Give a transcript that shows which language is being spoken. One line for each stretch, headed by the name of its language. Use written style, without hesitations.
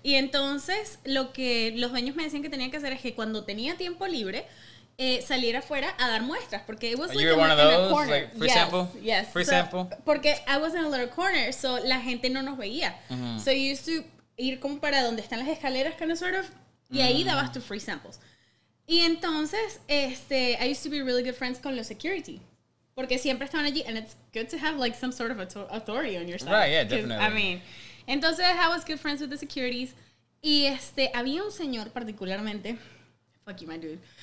Spanish: Y entonces, lo que los dueños me decían que tenía que hacer es que cuando tenía tiempo libre, saliera afuera a dar muestras, porque
English: it was like you were one of those, corner. like free sample? Yes. Free sample? Porque I was in a little corner, so
Spanish: la gente no nos veía.
English: So you used to
Spanish: ir como para donde están las escaleras,
English: kind of sort of,
Spanish: y ahí dabas tus
English: free samples.
Spanish: Y entonces,
English: I used to be really good friends
Spanish: con los
English: security.
Spanish: Porque siempre estaban allí,
English: and it's good to have like some sort of authority on your side. Right, yeah, definitely. I mean, entonces I was good friends with the securities.
Spanish: Y había un señor particularmente,
English: fuck you, my dude.